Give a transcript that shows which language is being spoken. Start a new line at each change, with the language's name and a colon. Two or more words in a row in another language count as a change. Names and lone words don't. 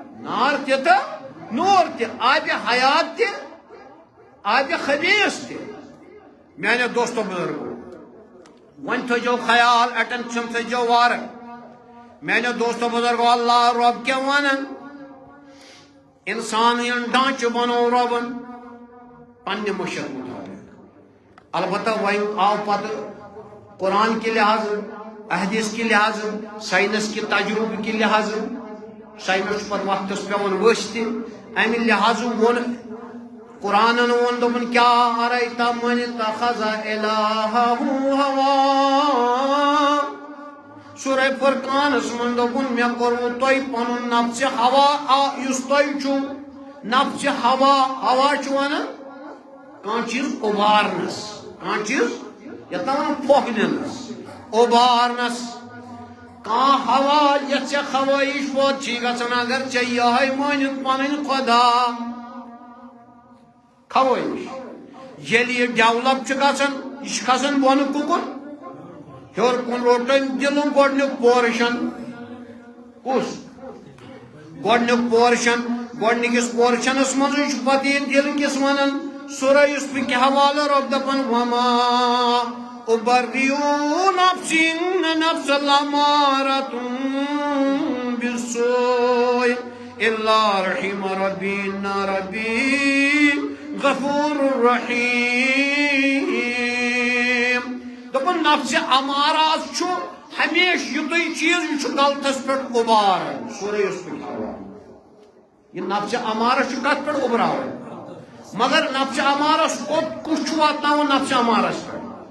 Kashmiri: آبِ حیات تہِ آبِ خبیث تہِ میانیو دوستو بزرگو وۄنۍ تھٲیزیو خیال اٹینشن تھٲیزیو وارٕ میانیو دوستو بزرگو اللہ رب کیٛاہ ونان انسان یِن ڈانچہٕ بنوو رۄبن پننہِ مشیت مطابق البتہ وۄنۍ آو پتہٕ
Urdu: قرآن کے لحاظ احادیث کے لحاظ سائنس کے تجربہ کے لحاظ
Kashmiri: سائنس پتہٕ وقتس پیوان ؤسۍ تہِ امہِ لحاظ ووٚن قرآنن ووٚن دوٚپُن کیٛاہ
Arabic: ارایت من اتخذ الہہ ہوا
Kashmiri: سورہ فرقانس منٛز دوٚپُن مےٚ کوٚرمُ تۄہہِ پنُن نفسہِ ہوا یُس تۄہہِ چھُو نفسہِ ہوا چھُ ونان کانٛہہ چیٖز اُبارنس کانٛہہ چیٖز یتھ نہ ونان پھۄکھ دِنس اُبارنس کان ہوا یس خواہش ووت چی گژھان اگر ژے یہے مٲنِتھ پنٕنۍ خدا خواہش ییٚلہِ یہِ ڈیولپ چھُ گژھان یہِ چھُ کھسان بۄنہٕ کُکُن ہیوٚر کُن روٚٹن دِلُن گۄڈٕنیُک پورشن کُس گۄڈٕنیُک پورشن گۄڈٕنِکِس پورشنس منٛزٕے چھُ پتہٕ یہِ دِل کِس ونان سورہ یوسفٕکۍ حوالہٕ رۄب دپان
Arabic: وما أبرئ نفسي إن النفس لأمارة بالسوء إلا رحم ربي إن ربي غفور رحيم
Kashmiri: دپان نفس امارات چھُ ہمیشہ یُتُے چیز یہ چھُ غلطس پٮ۪ٹھ اُباران سورہ یوسفٕکۍ حوالہٕ یہ نفس امارہ چھُ کتھ پٮ۪ٹھ اُبراوان مگر نفس امارس کُس چھُ واتناوان نفس امارس پٮ۪ٹھ